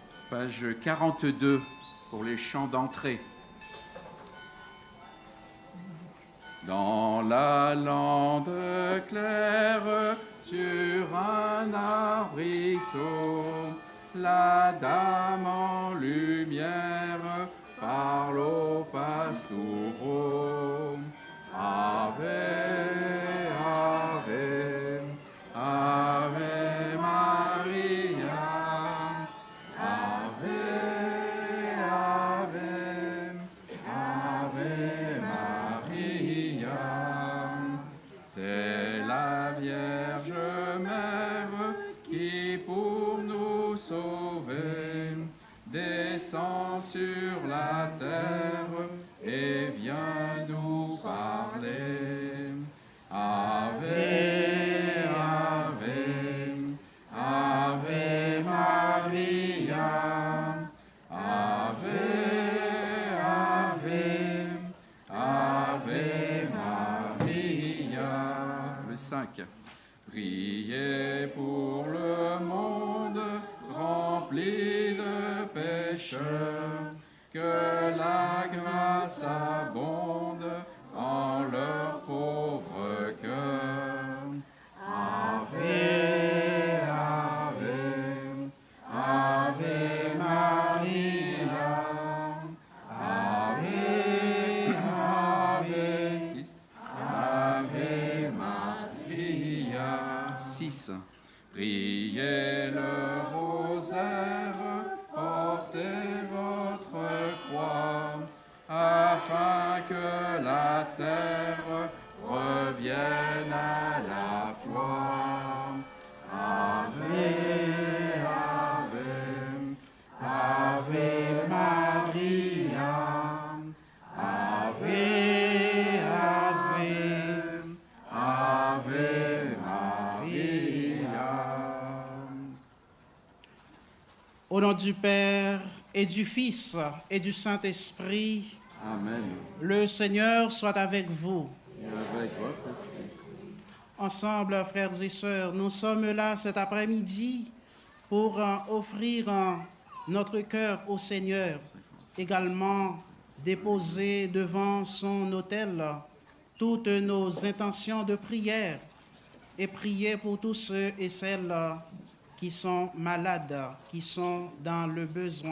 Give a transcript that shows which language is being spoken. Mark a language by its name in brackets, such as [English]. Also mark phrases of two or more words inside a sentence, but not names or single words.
[French] Page 42 pour les chants d'entrée. Dans la lande claire, sur un arbrisseau, la dame en lumière parle au pastoureau. [Latin] Ave, ave, ave Maria. Ave, ave, ave Maria. [French] C'est la Vierge Mère qui pour nous sauver descend sur la terre et vient nous parler. [Latin] Ave, ave, ave Maria. Ave, ave, ave Maria. [French] Le 5. Priez pour le monde rempli de pécheurs, que la grâce abonde en leur pauvre cœur. [Latin] Ave, ave, ave Maria. Ave, ave, ave Maria. 6. [French] Priez le rosaire, portez votre croix, afin que la terre revienne à la foi. [Latin] Ave, ave, ave Maria. Ave, ave, ave Maria. [French] Au nom du Père et du Fils et du Saint-Esprit, Amen. le Seigneur soit avec vous. Et avec votre esprit. Ensemble, frères et sœurs, nous sommes là cet après-midi pour offrir notre cœur au Seigneur, également déposer devant son autel toutes nos intentions de prière et prier pour tous ceux et celles qui sont malades, qui sont dans le besoin.